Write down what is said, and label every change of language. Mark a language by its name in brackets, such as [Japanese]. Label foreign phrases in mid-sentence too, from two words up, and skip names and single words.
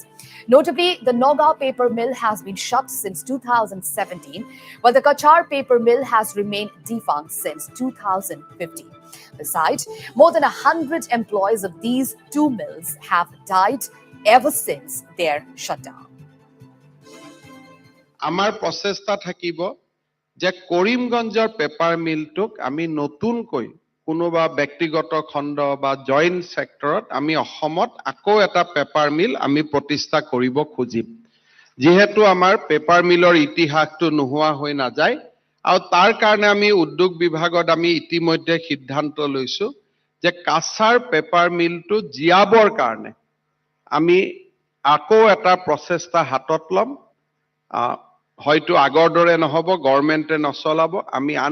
[English] Notably, the Noga paper mill has been shut since 2017, while the Kachar paper mill has remained defunct since 2015. Besides, more than 100 employees of these two mills have died ever since their shutdown. [Assamese] আমাৰ প্ৰচেষ্টা থাকিব যে কৰিমগঞ্জৰ [English] paper mill [Assamese] টো আমি নতুনকৈ কোনোবা ব্যক্তিগত খণ্ড বা জয়েন্ট সেক্টৰত আমি অসমত আকৌ এটা [English] paper mill [Assamese] আমি প্ৰতিষ্ঠা কৰিব খুজিম যেহেতু আমাৰ [English] paper mill [Assamese] ইতিহাসটো নোহোৱা হৈ নাযায় আৰু তাৰ কাৰণে আমি উদ্যোগ বিভাগত আমি ইতিমধ্যে সিদ্ধান্ত লৈছো যে কাছাৰ [English] paper mill [Assamese] জিয়াবৰ কাৰণে আমি আকৌ এটা প্ৰচেষ্টা হাতত ল'ম হয়তো আগৰ দৰে নহব গভৰ্ণমেণ্টে নচলাব আমি আন